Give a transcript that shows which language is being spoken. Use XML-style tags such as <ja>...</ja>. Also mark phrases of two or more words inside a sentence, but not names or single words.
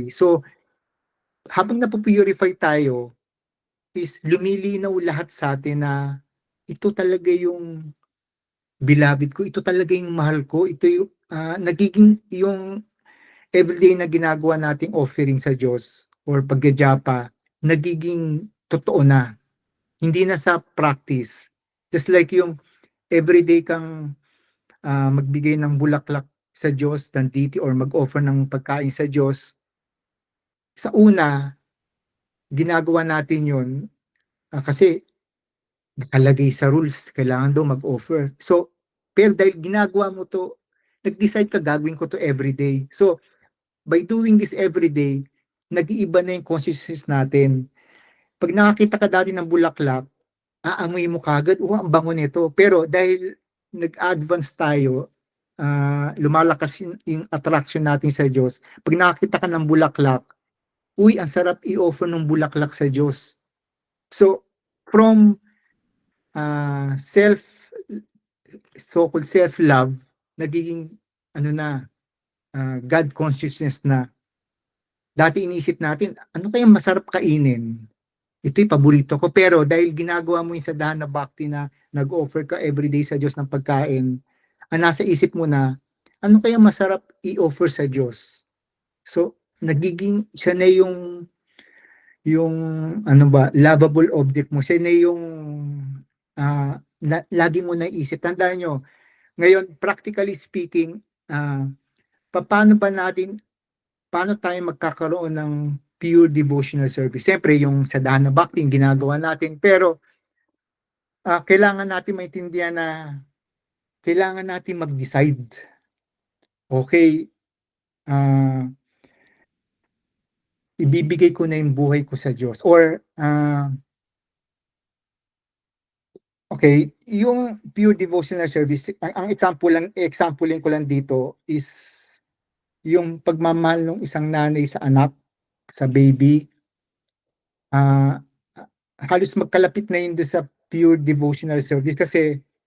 <tl>So, habang napupurify tayo, is lumilinaw lahat sa atin na ito talaga yung beloved ko, ito talaga yung mahal ko, ito yung nagiging yung everyday na ginagawa nating offering sa Diyos or pagjajapa, nagiging totoo na. Hindi na sa practice.</tl> <en>Just like</en> <tl>yung everyday kang magbigay ng bulaklak sa Diyos, ng deity, or mag-offer ng pagkain sa Diyos. Sa una, ginagawa natin yun kasi nakalagay sa rules, kailangan daw mag-offer. So, pero dahil ginagawa mo to, nag-decide ka gagawin ko to everyday. So,</tl> <en>by doing this everyday,</en> <tl>nag-iiba na yung consciousness natin. Pag nakakita ka dati ng bulaklak, aamoy mo kagad, ang bango nito. Pero dahil nag-advance tayo, lumalakas yung attraction natin sa Diyos. Pag nakakita ka ng bulaklak, ang sarap i-offer ng bulaklak sa Diyos. So,</tl> <en>from so-called self-love,</en> <tl>nagiging</tl> <en>God consciousness</en> <tl>na. Dati inisip natin, ano kayang masarap kainin? Ito'y paborito ko. Pero dahil ginagawa mo yung</tl> <sa>sadhana bhakti</sa> <tl>na nag-offer ka everyday sa Diyos ng pagkain, ang nasa isip mo na, ano kayang masarap i-offer sa Diyos? So, nagiging, siya na yung</tl> <en>lovable object</en> <tl>mo. Siya na yung lagi mo naisip. Tandaan nyo, ngayon,</tl> <en>practically speaking,</en> <tl>paano tayo magkakaroon ng</tl> <en>pure devotional service?</en> <tl>Siyempre, yung</tl> <sa>sadhana bhakti,</sa> <tl>yung ginagawa natin. Pero, kailangan natin maintindihan na kailangan natin mag-decide. Okay, ibibigay ko na yung buhay ko sa Diyos or okay, yung</tl> <en>pure devotional service,</en> <tl>ang example ko lang dito is yung pagmamahal ng isang nanay sa anak, sa baby, ah, halos magkalapit na yun doon sa</tl> <en>pure devotional service</en> <tl>kasi</tl>